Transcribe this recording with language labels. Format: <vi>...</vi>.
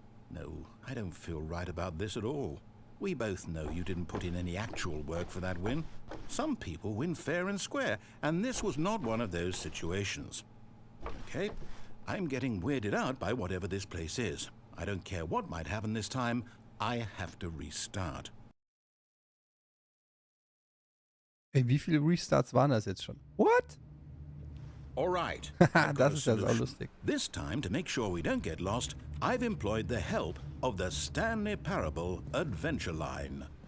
<en>No, I don't feel right about this at all. We both know you didn't put in any actual work for that win. Some people win fair and square, and this was not one of those situations. Okay, I'm getting weirded out by whatever this place is. I don't care what might happen this time, I have to restart.</en> <de>Ey, wie viele Restarts waren das jetzt schon?</de> <en>What? All right.</en> <de>Das ist ja so lustig.</de> <en>This time, to make sure we don't get lost, I've employed the help of the Stanley Parable adventure line.</en>